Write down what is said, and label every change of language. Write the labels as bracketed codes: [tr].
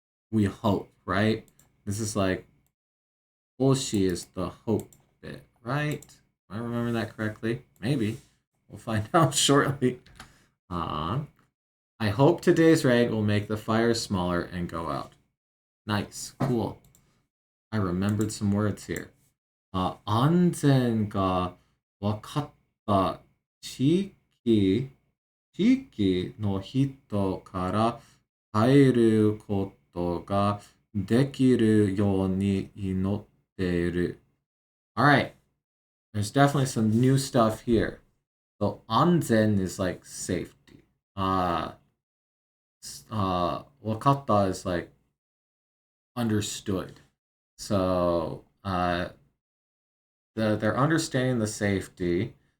[en] We hope, right? This is like Oshi is the hope bit, right? Am I remembering that correctly? Maybe. We'll find out shortly. I hope today's rain will make the fire smaller and go out. Nice. Cool. I remembered some words here. [ja] 安全が分かった地域の人から帰ることができるように祈っている。 [en] Alright. There's definitely some new stuff here. So, 安全 is like safety. 分かった is like understood. So, they're understanding the safety.